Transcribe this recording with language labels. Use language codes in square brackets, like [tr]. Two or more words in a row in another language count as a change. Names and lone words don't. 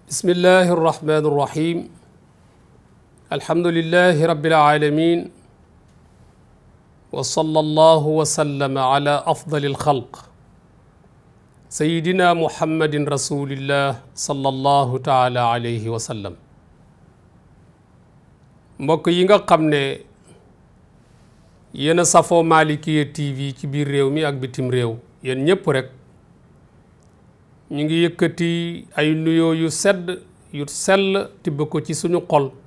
[ar] الله الرحمن الرحيم الحمد لله رب العالمين وصلى الله وسلم على أفضل الخلق سيدنا محمد رسول الله صلى الله تعالى عليه وسلم [wo] mbokk yi nga xam ne yéen a safoo Malikiya TV ci biir réew mi ak bitim réew yéen ñëpp rek ñu ngi yëkkati ay nuyoo yu sedd yu sell tibb ko ci suñu xol